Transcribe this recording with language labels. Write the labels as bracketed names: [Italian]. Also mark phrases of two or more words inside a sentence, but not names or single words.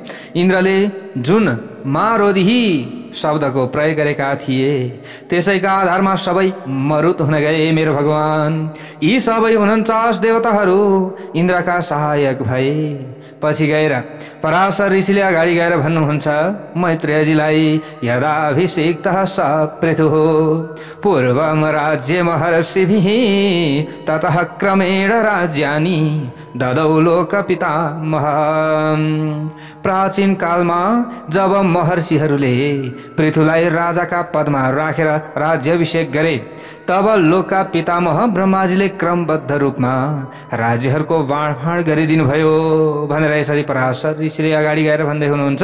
[Nepali] इन्द्रले जुन मारोदिही शब्दको प्रयोग गरेका थिए त्यसैका आधारमा सबै मरुत हुन गए मेरो भगवान। यी सबै 49 देवताहरू इन्द्रका सहायक भए। पछि गएर पराशर ऋषिले अगाडि गएर भन्नुहुन्छ मैत्रेयजीलाई, [Sanskrit] यदाभिषिक्तः स पृथुः पूर्वं राज्य महर्षिभिः ततः क्रमेण राज्यानि ददौ लोकपितामह। [Nepali] प्राचीन कालमा जब महर्षिहरूले पृथुलाई राजाका पदमा राखेर राज्याभिषेक गरे तब लोकका पितामह ब्रह्माजीले क्रमबद्ध रूपमा राज्यहरूको बाँडफाँड गरिदिनु भयो भनेर यसरी पराशर ऋषिले अगाडि गएर भन्दै हुनुहुन्छ।